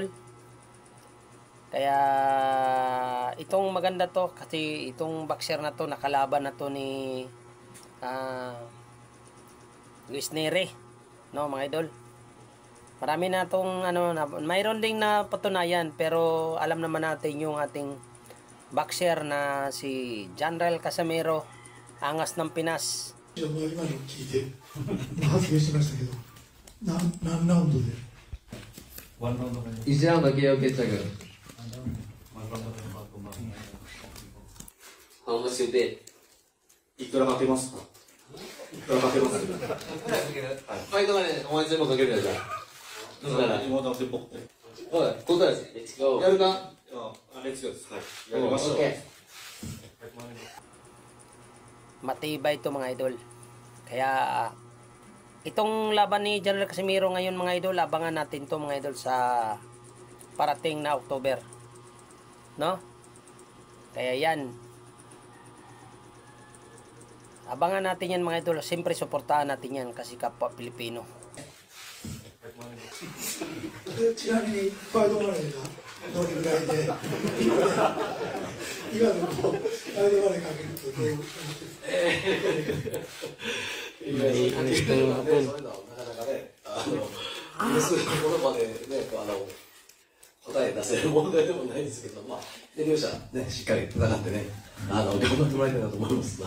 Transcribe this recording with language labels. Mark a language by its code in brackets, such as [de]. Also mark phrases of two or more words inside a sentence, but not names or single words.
[tl] Kaya itong maganda to kasi itong boxer na to, nakalaban na to ni Luis Neri, no mga idol. Marami na tong mayroon ding na patunayan, pero alam naman natin yung ating boxer na si Janrel Casimero, angas ng Pinas. [ja] 今の聞いて発言しましたけど、何ラウンドで 1ラウンド KO 決着。 [en] How much you bet? [ja] いくらかけますか？いくらかけます？ファイトがね、お前全部かけるやつだ。だから、今だって僕って。おい、答え [en] Let's go. [ja] やるか？ [en] let's go [ja] です。はい。やりましょう。 Okay. [tl] Matibay ito mga idol. Kaya itong laban ni Janrel Casimero ngayon mga idol, abangan natin to mga idol sa parating na October, no? Kaya yan, abangan natin yan mga idol. Siyempre suportahan natin yan kasi kapwa Pilipino. [ja] ちなみにファイトマネーがどれぐらいで今のファイトマネーかけるとどういう答え出せる問題でもないですけど、まあ、両者ね、しっかり戦ってね、頑張ってもらいたいなと思います。